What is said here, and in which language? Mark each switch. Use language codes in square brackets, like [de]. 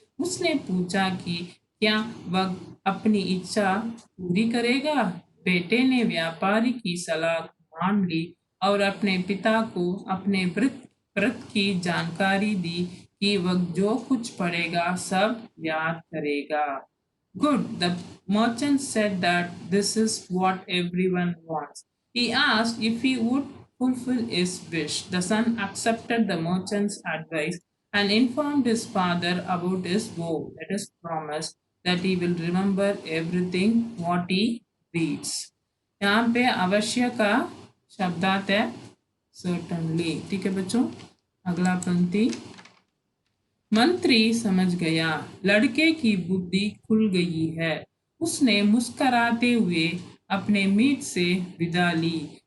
[hi] उसने पूछा कि क्या वह अपनी इच्छा पूरी करेगा? बेटे ने व्यापारी की सलाह मान ली और अपने पिता को अपने व्रत की जानकारी दी कि वह जो कुछ पढ़ेगा सब याद करेगा। [en] Good, the merchant said that this is what everyone wants. He asked if he would fulfill his wish. The son accepted the merchant's advice and informed his father about his vow, that is, promise, that he will remember everything what he reads. [hi] यहाँ पे अवश्य का शब्दार्थ है certainly, ठीक है बच्चों। अगला पंक्ति, मंत्री समझ गया, लड़के की बुद्धि खुल गई है। उसने मुस्कुराते हुए अपने मीत से विदा ली।